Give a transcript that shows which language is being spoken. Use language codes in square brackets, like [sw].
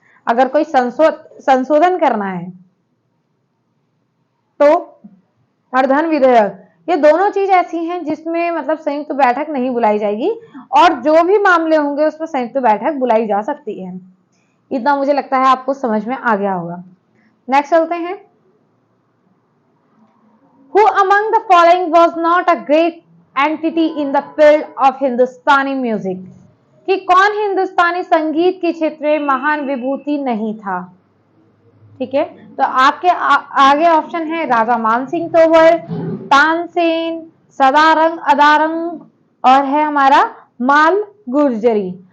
[hi] अगर कोई संशोधन करना है तो, और धन विधेयक, ये दोनों चीज ऐसी हैं जिसमें मतलब संयुक्त बैठक नहीं बुलाई जाएगी, और जो भी मामले होंगे उसमें संयुक्त बैठक बुलाई जा सकती है। इतना मुझे लगता है आपको समझ में आ गया होगा। नेक्स्ट चलते हैं। [en] Who among the following was not a great entity in the field of Hindustani music? [hi] कि कौन हिंदुस्तानी संगीत के क्षेत्र में महान विभूति नहीं था? ठीक है, तो आपके आगे ऑप्शन है राजा मानसिंह तोमर, तानसेन, सदारंग अदारंग, और है हमारा माल गुर्जरी।